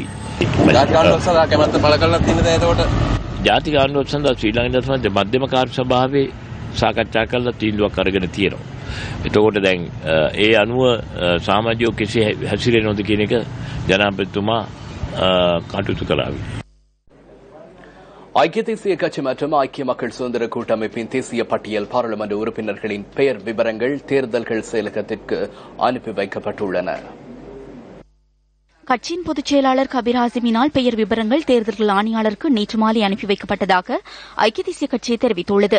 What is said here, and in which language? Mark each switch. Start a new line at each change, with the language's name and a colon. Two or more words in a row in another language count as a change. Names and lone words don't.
Sinhala: ජාතික සඳහා කැමැත්ත පළ කරලා තියෙනද එතකොට? ජාතික ආණ්ඩුවක් සඳහා ශ්‍රී ලංකා සම්බන්ධ මධ්‍යම කාර්ය සභාවේ සාකච්ඡා කරලා තීන්දුවක් අරගෙන තියෙනවා. එතකොට දැන් ඒ අනුව සමාජීය කෙසේ හැසිරෙනවද කියන එක ජනාධිපතිතුමා කටයුතු කළාවි.
Tamil: ஐக்கிய தேசிய கட்சி மற்றும் ஐக்கிய மக்கள் சுதந்திர கூட்டமைப்பின் தேசிய பட்டியல் பாராளுமன்ற உறுப்பினர்களின் பெயர் விவரங்கள் தேர்தல்கள் செயலகத்திற்கு அனுப்பி வைக்கப்பட்டுள்ளன. கட்சியின் பொதுச் செயலாளர் கபீர் ஹாசிமினால் பெயர் விவரங்கள் தேர்தல்கள் ஆணையாளருக்கு நேற்று மாலை அனுப்பி வைக்கப்பட்டதாக ஐக்கிய தேசிய கட்சி தெரிவித்துள்ளது.